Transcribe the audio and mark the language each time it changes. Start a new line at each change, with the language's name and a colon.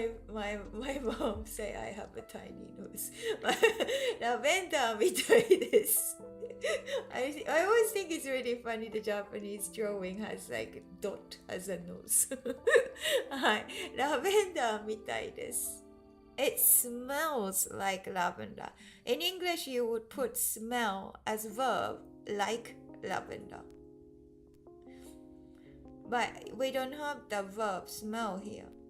English: my mom say I have a tiny nose.
Japanese: ラベンダーみたいです。
English: I always think it's really funny the Japanese drawing has like a dot as a nose.
Japanese: はい。ラベンダーみたいです。
English: It smells like lavender. In English, you would put smell as verb like lavender. But we don't have the verb smell here.